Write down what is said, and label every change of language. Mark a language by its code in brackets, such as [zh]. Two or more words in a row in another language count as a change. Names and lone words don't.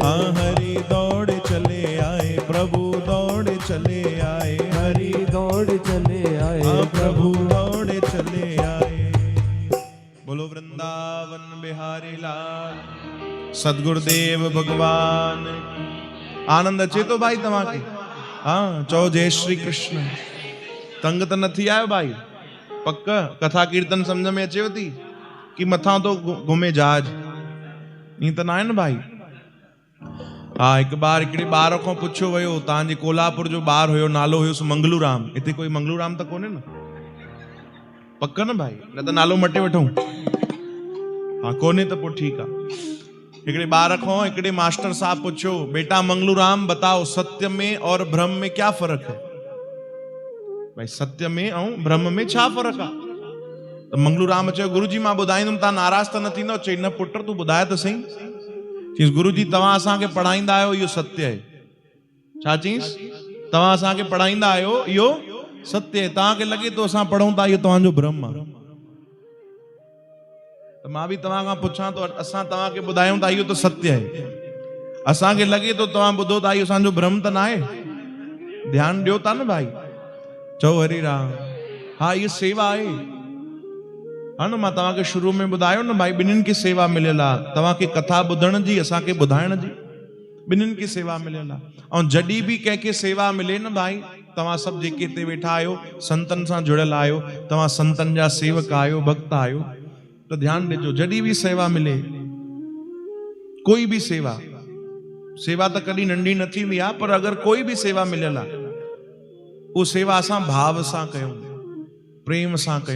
[hi] हाँ हरि दौड़े चले आए, प्रभु दौड़े चले आए हरि। दौड़े चले आए हाँ प्रभु दौड़े चले आए। बोलो वृंदावन बिहारी लाल सदगुरुदेव भगवान। [sd] आनंद अचे तो भाई तव्हां खे? हाँ चओ जय श्री कृष्ण। तंग त न थी आयो भाई? पक कथा कीर्तन समझ में अचेव थी कि मथां तो घुमे जहाज? ईअं त न आहे न भाई। हा हिकु बार हिकिड़े ॿार खां पुछियो वियो, तव्हांजे कोल्हापुर जो ॿारु हुयो, नालो हुयुसि मंगलूराम। हिते कोई मंगलूराम त कोन्हे न? पक न भाई, न त नालो मटे वठूं। हाँ कोन्हे त पोइ ठीकु आहे। हिकिड़े ॿार खां हिकिड़े मास्टर साहब पुछियो, [hi] बेटा मंगलूराम बताओ सत्य में और भ्रम में क्या फर्क है? [sd] भाई सत्य में ऐं भ्रम में छा फर्क आहे? त मंगलूराम चयो गुरुजी मां ॿुधाईंदुमि, तव्हां नाराज़ त न थींदो? चई न पुट तूं ॿुधाए त सही। चईसि गुरुजी तव्हां असांखे पढ़ाईंदा आहियो इहो सत्य आहे। छा चईसि? तव्हां असांखे पढ़ाईंदा आहियो इहो सत्य आहे, तव्हांखे लॻे थो असां पढ़ूं था इहो तव्हांजो भ्रम आहे। त मां बि तव्हां खां पुछां थो, असां तव्हांखे ॿुधायूं था इहो त सत्य आहे, असांखे लॻे थो तव्हां ॿुधो था इहो असांजो भ्रम त न आहे? ध्यानु ॾियो था न भाई? चओ हरि राम। हा इहा सेवा आहे। हा न मां तव्हांखे शुरू में ॿुधायो न भाई, ॿिन्हिनि खे सेवा मिलियल आहे। तव्हांखे कथा ॿुधण जी, असांखे ॿुधाइण जी, ॿिन्हिनि खे सेवा मिलियल आहे। ऐं जॾहिं बि कंहिंखे सेवा मिले न भाई, तव्हां सभु जेके हिते वेठा आहियो संतनि सां जुड़ियल आहियो, तव्हां संतनि जा सेवक आहियो, भक्त आहियो, त ध्यानु ॾिजो जॾहिं बि सेवा मिले, कोई बि सेवा, सेवा त कॾहिं नंढी न थींदी आहे, पर अगरि कोई बि सेवा मिलियल आहे, उहा सेवा असां भाव सां कयूं, प्रेम सां कयूं।